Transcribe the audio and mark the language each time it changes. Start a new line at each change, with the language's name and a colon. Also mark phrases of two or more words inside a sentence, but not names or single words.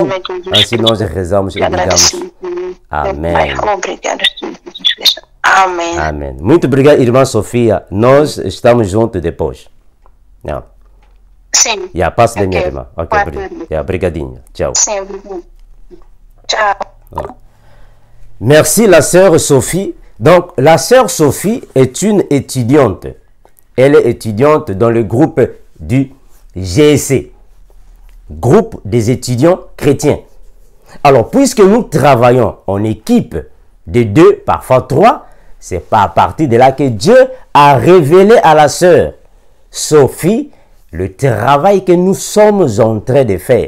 Portuguese: Assim nós rezamos e digamos amém. Obrigado, Jesus Cristo. Amém. Amém. Muito obrigado, irmã Sofia. Nós estamos juntos depois. Não. Sim. Passa de minha irmã. Ok, obrigadinho. Tchau. Sim, obrigado. Tchau.
French: Merci, la sœur Sophie. Donc, la sœur Sophie est une étudiante. Elle est étudiante dans le groupe du GSC, groupe des étudiants chrétiens. Alors, puisque nous travaillons en équipe de 2, parfois 3, c'est pas à partir de là que Dieu a révélé à la sœur Sophie le travail que nous sommes en train de faire.